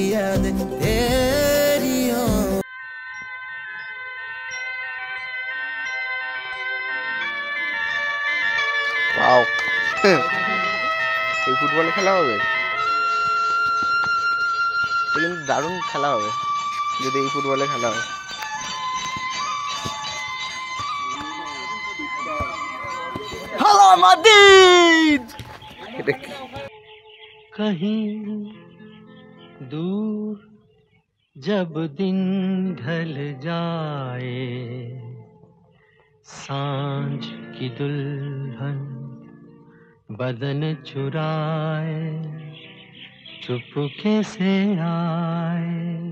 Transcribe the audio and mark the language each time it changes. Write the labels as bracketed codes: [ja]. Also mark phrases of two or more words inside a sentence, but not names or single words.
[bn] এই ফুটবলে খেলা হবে, কিন্তু দারুণ খেলা হবে যদি এই ফুটবলে খেলা হয়। [hi] कहीं दूर जब दिन ढल जाए, सांझ की दुल्हन बदन चुराए, चुपके से आए।